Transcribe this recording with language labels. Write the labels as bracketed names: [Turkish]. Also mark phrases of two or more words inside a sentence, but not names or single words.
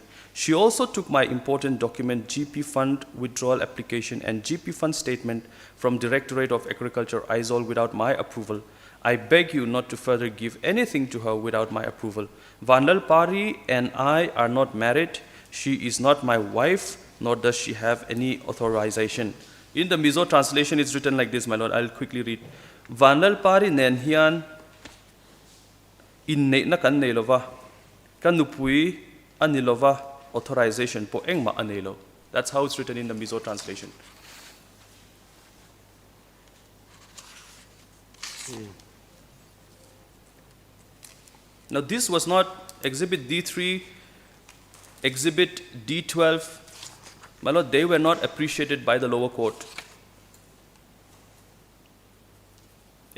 [English] She also took my important document, GP Fund withdrawal application and GP Fund statement from Directorate of Agriculture, Aizol, without my approval. I beg you not to further give anything to her without my approval. Vanlal Pari and I are not married. She is not my wife, nor does she have any authorization. In the Mizo translation, it's written like this, my lord. I'll quickly read. [Mizo] Vanlal Pari nenhian in na kan nelova kanupui anilova authorization po engma anelo. [English] That's how it's written in the Mizo translation. Now this was not Exhibit D3, Exhibit D12. My lord, they were not appreciated by the lower court.